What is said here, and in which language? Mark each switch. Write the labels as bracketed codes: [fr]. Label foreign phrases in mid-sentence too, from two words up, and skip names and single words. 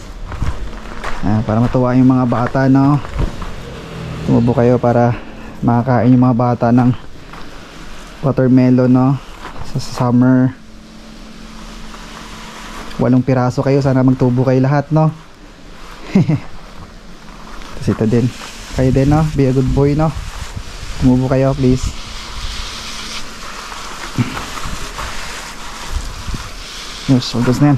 [tl] Para matuwa yung mga bata, no? Tumubo kayo para makakain yung mga bata ng watermelon, no? Sa summer. 8 piraso kayo, sana magtubo kayo lahat, no? Tapos ito din, kayo din, no? [en] Be a good boy, no? [tl] Tumubo kayo please. Yes, ugas na yan.